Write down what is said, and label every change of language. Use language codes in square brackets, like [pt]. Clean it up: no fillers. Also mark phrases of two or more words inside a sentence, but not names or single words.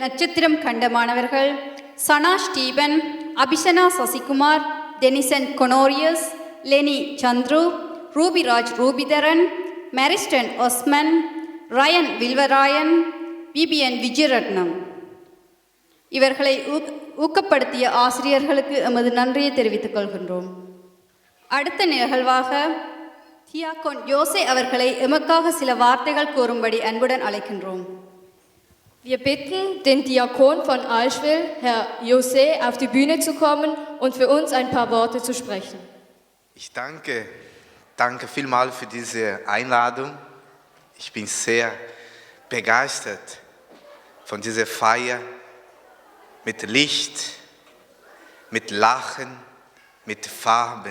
[ta] நட்சத்திரம் கண்ட மாணவர்கள் சனா ஸ்டீபன், அபிஷனா சசிகுமார், டெனிசன் கொனோரியஸ், லெனி சந்துரு, ரூபிராஜ் ரூபிதரன், மேரிஸ்டன் ஒஸ்மன், ரயன் வில்வராயன், பிபிஎன் விஜயரட்னம். இவர்களை ஊக்கப்படுத்திய ஆசிரியர்களுக்கு எமது நன்றியை தெரிவித்துக் கொள்கின்றோம். அடுத்த நிகழ்வாக தியாகோன் யோசே அவர்களை எமக்காக சில வார்த்தைகள் கூறும்படி அன்புடன் அழைக்கின்றோம். [de] Wir bitten den Diakon von Allschwil, Herr José, auf die Bühne zu kommen und für uns ein paar Worte zu sprechen. Ich danke vielmals für diese Einladung. Ich bin sehr begeistert von dieser Feier mit Licht, mit Lachen, mit Farben.